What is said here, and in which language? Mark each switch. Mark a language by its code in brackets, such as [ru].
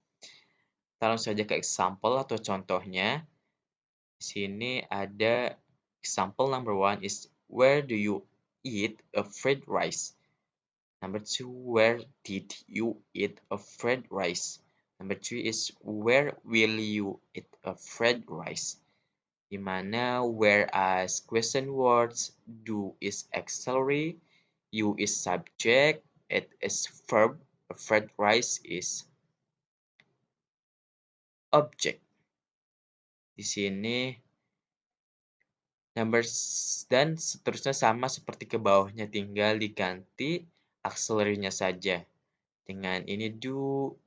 [id] Kita langsung saja ke example atau contohnya. [en] Di sini ada example number one is where do you eat a fried rice? Number two, where did you eat a fried rice? Number three is where will you eat a fried rice? Di mana whereas question words, do is auxiliary, you is subject, it is verb, fried rice is object. [id] Di sini numbers dan seterusnya sama seperti ke bawahnya, tinggal diganti auxiliary-nya saja. Dengan ini do,